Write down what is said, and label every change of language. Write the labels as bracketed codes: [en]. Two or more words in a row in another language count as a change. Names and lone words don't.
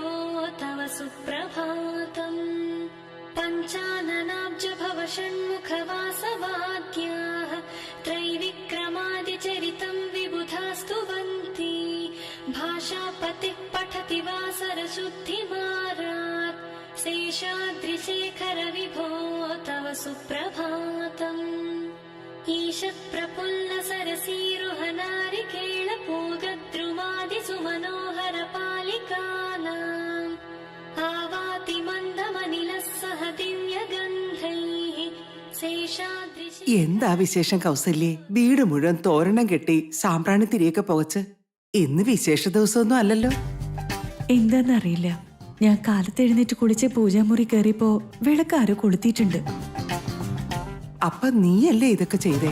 [sa] तव सुप्रभातम् पञ्चाननाब्ज भव षण्मुखवासवाद्याः त्रैविक्रमादिचरितं विबुधास्तुवन्ति भाषापतिः पठति वासरशुद्धिमारात् शेषाद्रिशेखर विभो तव सुप्रभातम् ईषत्प्रफुल्ल सरसीरुहनारिकेळपूगद्रुमादिसुमनोहर पालिकानाम् आवाति मन्दमनिलः सह दिव्यगन्धैः शेषाद्रिशे [ml] എന്താ വിശേഷം കൗസല്യേ? വീട് മുഴുവൻ തോരണം കെട്ടി സാമ്പ്രാണി തിരിയൊക്കെ പുകച്ച്. ഇന്ന് വിശേഷ ദിവസമൊന്നും അല്ലല്ലോ. എന്താന്നറിയില്ല, ഞാൻ കാലത്ത് എഴുന്നേറ്റ് കുളിച്ച് പൂജാമുറി കയറിയപ്പോ വിളക്കാരോ കൊളുത്തിയിട്ടുണ്ട്. അപ്പൊ നീയല്ലേ ഇതൊക്കെ ചെയ്തേ?